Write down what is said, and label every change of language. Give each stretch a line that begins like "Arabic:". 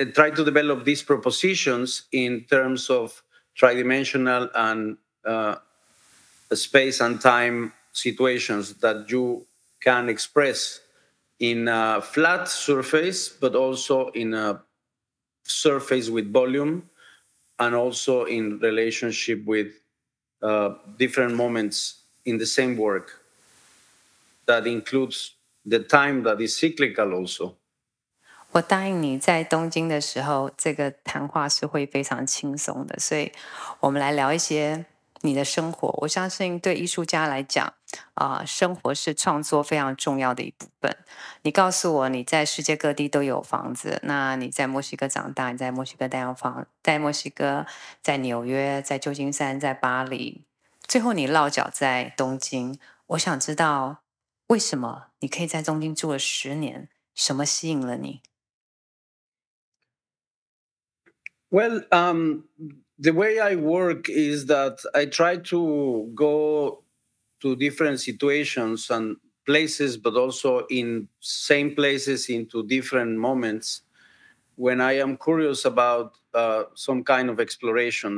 English: to develop these propositions in terms of tridimensional and space and time situations that you can express in a flat surface, but also in a surface with volume, and also in relationship with different moments in the same work. That includes the time that is cyclical also.
Chinese: 我答应你在东京的时候，这个谈话是会非常轻松的，所以我们来聊一些你的生活。我相信对艺术家来讲，生活是创作非常重要的一部分。你告诉我你在世界各地都有房子，那你在墨西哥长大，你在墨西哥带房，在墨西哥，在纽约，在旧金山，在巴黎，最后你落脚在东京。我想知道为什么你可以在东京住了10年，什么吸引了你？
English: Well, the way I work is that I try to go to different situations and places, but also in same places into different moments when I am curious about some kind of exploration.